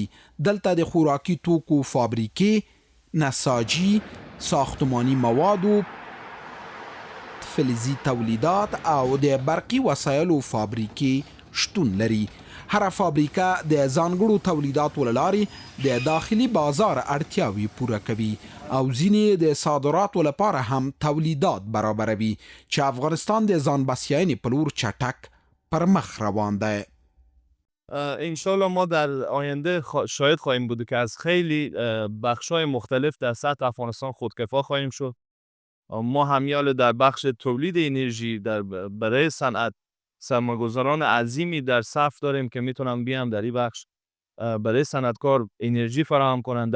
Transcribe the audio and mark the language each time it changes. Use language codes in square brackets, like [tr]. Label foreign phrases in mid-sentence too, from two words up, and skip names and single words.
[ps] دلته د خوراکي توکو فابریکې، نساجي، ساختماني موادو، فلزي تولیدات او د برقي وسایلو فابریکې شتون لري. هره فابریکه د ځانګړو تولیداتو له لارې د داخلي بازار اړتیاوې پوره کوي او ځینې د صادراتو لپاره هم تولیدات برابروي چې افغانستان د ځان بسیاینې په لور چټک پر مخ روان دی. [fa] انشالله ما در آینده شاهد خواهیم بود که از خیلی بخش‌های مختلف در سطح افغانستان خودکفا خواهیم شد. ما همیال در بخش تولید انرژی برای صنعت سرمایه‌گذاران عظیمی در صف داریم که میتونم بیام در این بخش برای صنعتکار انرژی فراهم کنند.